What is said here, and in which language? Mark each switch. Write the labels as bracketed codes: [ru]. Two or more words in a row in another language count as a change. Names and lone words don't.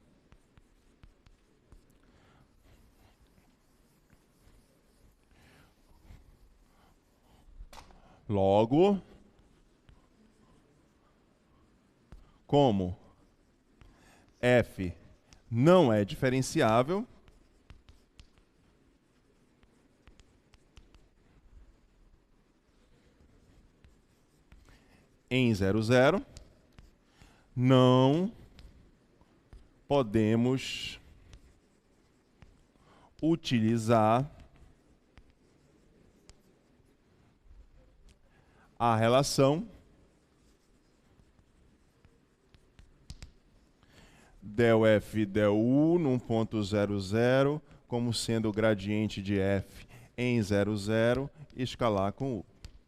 [pt] Logo, como f não é diferenciável, em 0, 0, não podemos utilizar a relação del f del u num ponto 0, 0 como sendo o gradiente de f em 0, 0 escalar com u.